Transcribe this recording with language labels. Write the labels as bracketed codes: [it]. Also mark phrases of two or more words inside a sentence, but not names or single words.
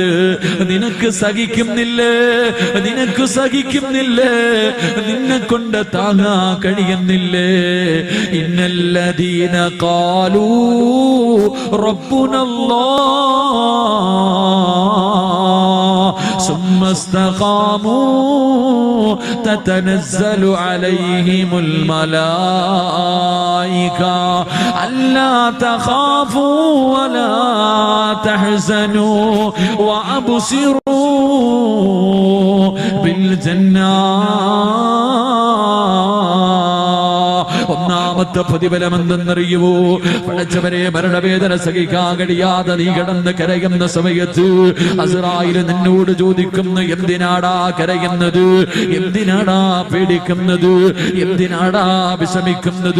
[ml] നിനക്ക് സഹിക്കുന്നില്ലേ? നിനക്ക് സഹിക്കുന്നില്ലേ? നിന്നെ കൊണ്ട് താങ്ങാ കഴിയുന്നില്ലേ? [ar] إن الذين قالوا ربنا الله ثم استقاموا تتنزل عليهم الملائكة ألا تخافوا ولا تحزنوا وأبصروا بالجنة. [ml] ഒന്നാമത്തെ പ്രതിഫലം എന്തെന്നറിയുവോ? പടച്ചവരെ, മരണവേദന സഹിക്കാൻ കഴിയാതെ നീ കിടന്ന് കരയുന്ന സമയത്ത് അസ്റായിൽ നിന്നോട് ചോദിക്കുന്നു, എന്തിനാടാ കരയുന്നത്? എന്തിനാടാ പേടിക്കുന്നത്? എന്തിനാടാ വിഷമിക്കുന്നത്?